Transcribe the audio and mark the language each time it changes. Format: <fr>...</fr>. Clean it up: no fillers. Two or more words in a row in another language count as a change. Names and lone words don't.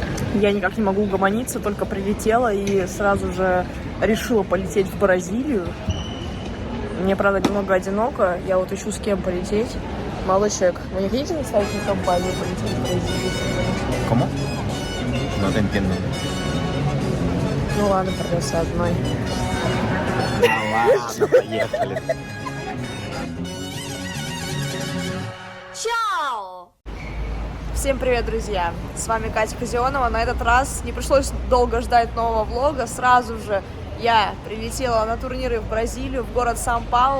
<ru>Я никак не могу угомониться, только прилетела и сразу же решила полететь в Бразилию. Мне, правда, немного одиноко. Я вот ищу, с кем полететь. Молодой человек, вы не хотите наставить на компанию полететь в Бразилию?</ru> <es>¿Cómo? No te entiendo.</es> <ru>Ну ладно, придется одной. Ладно, поехали. Чао! Всем привет, друзья! С вами Катя Казионова. На этот раз не пришлось долго ждать нового влога. Сразу же я прилетела на турниры в Бразилию, в город Сан-Паулу.</ru>